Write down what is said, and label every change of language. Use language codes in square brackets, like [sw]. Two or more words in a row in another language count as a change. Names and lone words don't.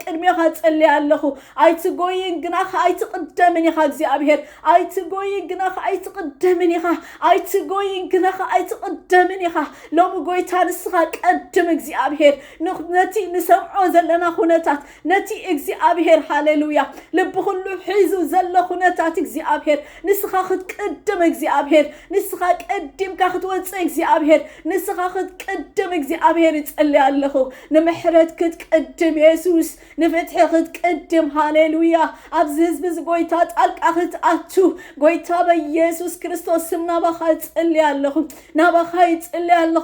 [ti] ቅድሜኻ ጽልያለኹ አይትጎይን ግናኻ አይትቀደምን ኢኻ እግዚአብሔር አይትጎይን ግናኻ አይትቀደምን ኢኻ አይትጎይን ግናኻ አይትቀደምን ኢኻ ሎሚ ጎይታ ንስኻ ቀድም እግዚአብሔር ነቲ ንሰምዖ ዘለና ሁነታት ነቲ እግዚአብሔር ሃሌሉያ ልብ ሁሉ ሒዙ ዘሎ ሁነታት እግዚአብሔር ንስኻ ክትቀድም እግዚአብሔር ንስኻ ቀድምካ ክትወጽእ እግዚአብሔር ንስኻ ክትቀድም እግዚአብሔር ይጽልያለኹ ንምሕረት ክትቀድም ኢየሱስ ንፍትሒ ክትቀድም ሃሌሉያ ኣብዚ ህዝቢ ጎይታ ጣልቃ ክትኣቱ ጎይታ በኢየሱስ ክርስቶስ ስም ናባኻ ይጽልያለኹ ናባኻ ይጽልያለኹ